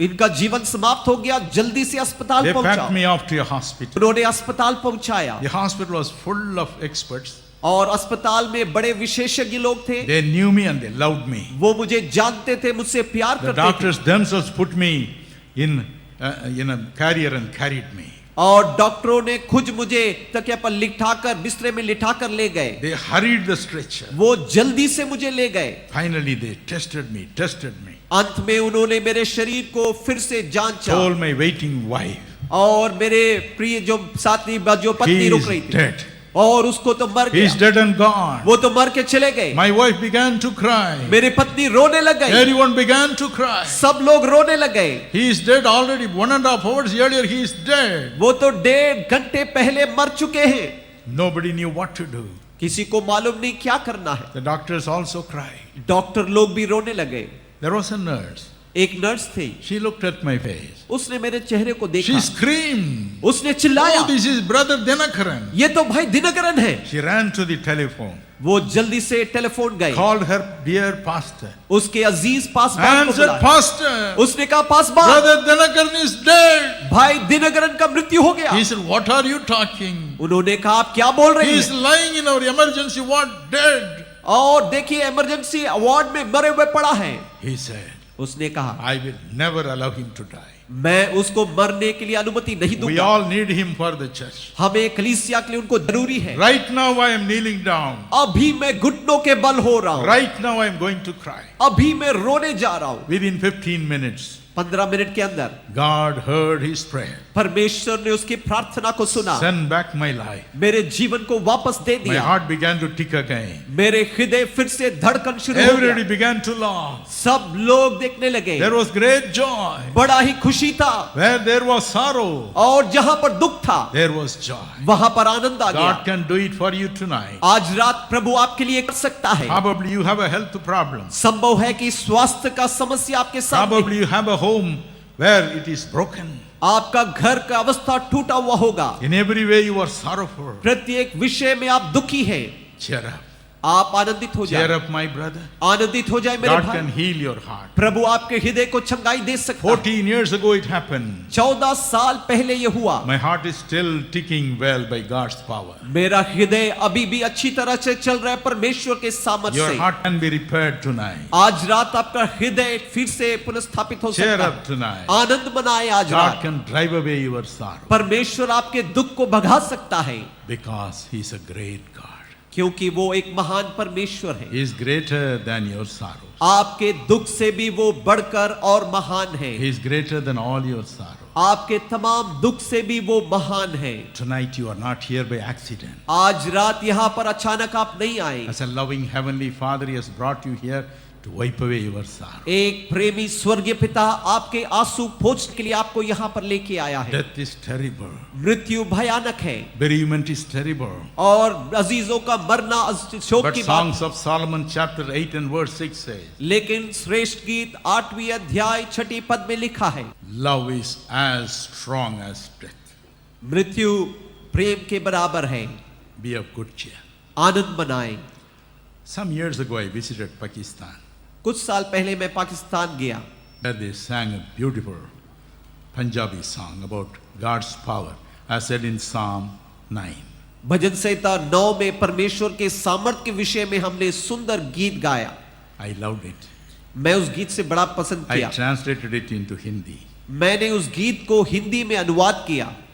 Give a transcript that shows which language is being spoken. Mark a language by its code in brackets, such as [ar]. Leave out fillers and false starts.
[hi] इनका जीवन समाप्त हो गया जल्दी से अस्पताल [en] They packed [hi] पहुंचाओ [en] me off to a hospital. [hi] उन्होंने अस्पताल पहुंचाया [en] The hospital was full of experts. [hi] और अस्पताल में बड़े विशेषज्ञ लोग थे [en] They knew me and they loved me. [hi] वो मुझे जानते थे मुझसे प्यार [en] The [hi] करते थे [en] doctors themselves put me in a carrier and carried me. [hi] और डॉक्टरों ने खुद मुझे तकिया पर लिटाकर बिस्तरे में लिटाकर ले गए [en] They hurried the stretcher. [hi] वो जल्दी से मुझे ले गए [en] Finally, they tested me. [hi] अंत में उन्होंने मेरे शरीर को फिर से जांचा [en] Told my waiting wife, [hi] और मेरे प्रिय जो साथी जो [en] he [hi] पत्नी रुक [en] is [hi] रही थी [en] dead. [hi] और उसको तो मर [en] He is [hi] गया [en] dead and gone. [hi] वो तो मर के चले गए [en] My wife began to cry. [hi] मेरी पत्नी रोने लग गई [en] Everyone began to cry. [hi] सब लोग रोने लग गए [en] He is dead already. 1.5 hours earlier, he is dead. [hi] वो तो 1.5 घंटे पहले मर चुके हैं [en] Nobody knew what to do. [hi] किसी को मालूम नहीं क्या करना है [en] The doctors also cried. [hi] Doctor लोग भी रोने लगे [en] There was a nurse. [hi] एक नर्स थी [en] She looked at my face. [hi] उसने मेरे चेहरे को देखा [en] She screamed, [hi] उसने चिल्लाया [en] oh, this is brother Dinakaran. [hi] ये तो भाई दिनकरन है [en] She ran to the telephone, [hi] वो जल्दी से टेलीफोन गए [en] called her dear pastor, [hi] उसके अजीज पासबान [en] and [hi] को [en] said, [hi] बुलाया [en] Pastor, [hi] उसने कहा पासबान [en] brother Dinakaran is dead. [hi] भाई दिनकरन का मृत्यु हो गया [en] He said, what are you talking? [hi] उन्होंने कहा आप क्या बोल रहे [en] He is [hi] हैं [en] lying in our emergency ward dead. [hi] और देखिए इमरजेंसी वार्ड में मरे हुए पड़ा है [en] He said, [hi] उसने कहा [en] I will never allow him to die. [hi] मैं उसको मरने के लिए अनुमति नहीं [en] We [hi] दूंगा [en] all need him for the church. [hi] हमें कलीसिया के लिए उनको जरूरी है [en] Right now I am kneeling down. [hi] अभी मैं घुटनों के बल हो रहा हूँ [en] Right now I am going to cry. [hi] अभी मैं रोने जा रहा हूँ [en] Within 15 minutes, [hi] 15 मिनट के अंदर [en] God heard his prayer. [hi] परमेश्वर ने उसकी प्रार्थना को सुना [en] Send back my life. [hi] मेरे जीवन को वापस दे [en] My [hi] दिया [en] heart began to tick again. [hi] मेरे हृदय फिर से धड़कन शुरू हो [en] Everybody [hi] गया [en] began to laugh. [hi] सब लोग देखने लगे [en] There was great joy. [hi] बड़ा ही खुशी था [en] Where there was sorrow, [hi] और जहां पर दुख था [en] there was joy. [hi] वहां पर आनंद आ [en] God [hi] गया [en] can do it for you tonight. [hi] आज रात प्रभु आपके लिए कर सकता है [en] Probably you have a health problem. [hi] संभव है कि स्वास्थ्य का समस्या आपके सामने [en] Probably you have a home where it is broken. [hi] आपका घर का अवस्था टूटा हुआ होगा [en] In every way you are sorrowful. [hi] प्रत्येक विषय में आप दुखी हैं [en] Cheer up. [hi] आप आनंदित हो [en] Cheer [hi] जाए [en] up, my brother. [hi] आनंदित हो जाए मेरे [en] God can [hi] भाई [en] heal your heart. [hi] प्रभु आपके हृदय को चंगाई दे सकता है [en] 14 years ago it happened. [hi] 14 साल पहले ये हुआ [en] My heart is still ticking well by God's power. [hi] मेरा हृदय अभी भी अच्छी तरह से चल रहा है परमेश्वर के सामर्थ्य [en] Your [hi] से [en] heart can be repaired tonight. [hi] आज रात आपका हृदय फिर से पुनर्स्थापित हो [en] Cheer [hi] सकता [en] up [hi] है [en] tonight. [hi] आनंद मनाए आज [en] God [hi] रात [en] can drive away your sorrow [hi] परमेश्वर आपके दुख को भगा सकता है [en] because He is a great God. [hi] क्योंकि वो एक महान परमेश्वर है [en] He is greater than your sorrow. [hi] आपके दुख से भी वो बढ़कर और महान है [en] He is greater than all your sorrow. [hi] आपके तमाम दुख से भी वो महान है [en] Tonight you are not here by accident. [hi] आज रात यहाँ पर अचानक आप नहीं आए [en] As a loving heavenly Father, He has brought you here to wipe away your sorrow. [hi] एक प्रेमी स्वर्गीय पिता आपके आंसू पोंछने के लिए आपको यहाँ पर लेके आया है [en] Death is terrible. [hi] मृत्यु भयानक है [en] Bereavement is terrible. [hi] और अजीजों का मरना शोक [en] But [hi] की बात [en] Songs of Solomon chapter 8 and verse 6 says, [hi] लेकिन श्रेष्ठ गीत 8वीं अध्याय 6ठी पद में लिखा है [en] love is as strong as death. [hi] मृत्यु प्रेम के बराबर है [en] Be of good cheer. [hi] आनंद मनाएं [en] Some years ago I visited Pakistan. [hi] कुछ साल पहले मैं पाकिस्तान गया, [en] There they sang a beautiful Punjabi song about God's power, as said in Psalm 9. [hi] भजन संहिता 9 में परमेश्वर के सामर्थ्य के विषय में हमने सुंदर गीत गाया। [en] I loved it. [hi] मैं उस गीत से बड़ा पसंद [en] I [hi] किया। [en] translated it into Hindi. [hi] मैंने उस गीत को हिंदी में अनुवाद किया।